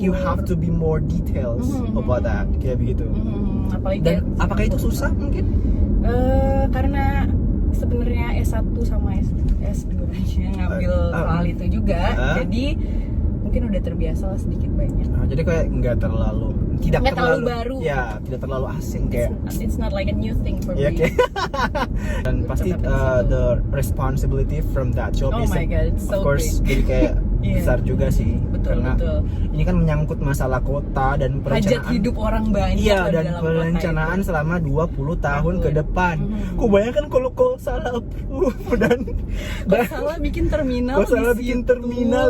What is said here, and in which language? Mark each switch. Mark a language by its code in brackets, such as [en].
[en] You have to be more details about that, [id] kayak begitu. Dan apakah itu susah mungkin? Karena sebenarnya S1 sama S2 ngambil soal itu juga, jadi mungkin udah terbiasa lah sedikit banyak. Jadi kayak nggak terlalu baru. Ya, tidak terlalu asing kayak. [en] It's not like a new thing for me. Okay. [id] Dan pasti [en] the responsibility from that job is, so of course, [id] jadi kayak besar juga sih. Karena ini kan menyangkut masalah kota dan perencanaan. Hajat hidup orang banyak. Iya, dan perencanaan selama 20 tahun ke depan. Kau bayangkan kalau kau salah approve dan salah bikin terminal